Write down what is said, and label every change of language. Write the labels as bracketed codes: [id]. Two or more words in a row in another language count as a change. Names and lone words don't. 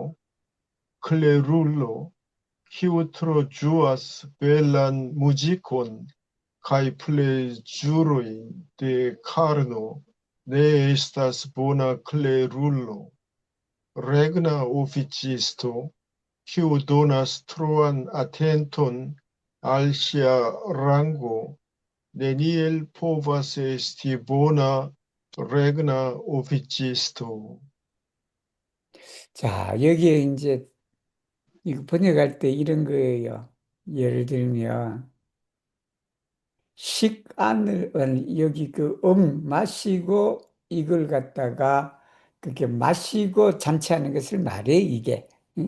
[eo] Klerulo, kiu tro ĝuas belan muzikon kaj plezurojn de karno, ne estas bona klerulo. Regna oficisto, kiu donas troan atenton al sia rango, neniel povas esti bona regna oficisto. [ko] 자, 여기에 이제 이거 번역할 때 이런 거예요. 예를 들면 식안을 여기 그 마시고 이걸 갖다가 그렇게 마시고 잔치하는 것을 말해 이게 응?